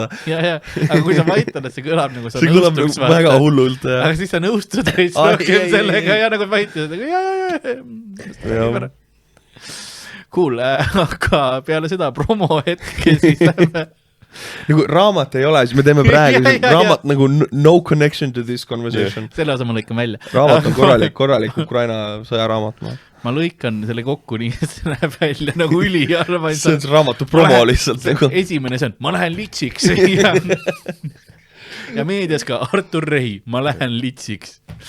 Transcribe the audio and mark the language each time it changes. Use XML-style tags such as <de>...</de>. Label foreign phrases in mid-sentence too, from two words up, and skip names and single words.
<et>Ja, aga kui sa vaitad, et see kõlab nagu sa nõustuks. See kõlab väga hullult. Aga siis sa nõustud rohkem sellega ja nagu vaitad. Cool, aga peale seda promo hetke siis lähme. Nagu raamat ei ole, siis me teeme praegu raamat nagu</et> <en>no connection to this conversation.</en> <et>Selle osa ma lõikan välja. Raamat on korralik Ukraina sõjaraamat. Ma lõikan selle kokku nii, et see näeb välja nagu üliarva. See on see raamatu promo lihtsalt. Esimene see on, ma lähen litsiks. Ja meedias ka Artur Rehi, ma lähen litsiks.</et>